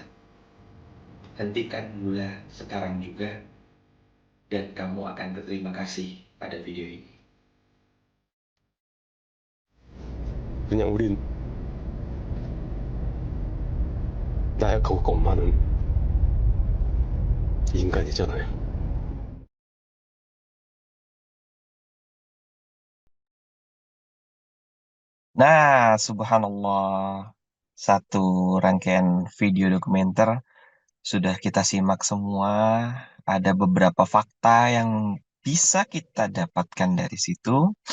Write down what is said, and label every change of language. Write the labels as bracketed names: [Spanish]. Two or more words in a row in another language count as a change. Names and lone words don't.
[Indonesian] Hentikan gula sekarang juga, dan kamu akan berterima kasih pada video ini. [Korean] 그냥 우린 나약하고 겁 많은 인간이잖아요. [Indonesian] Nah, subhanallah. Satu rangkaian video dokumenter sudah kita simak semua. Ada beberapa fakta yang bisa kita dapatkan dari situ.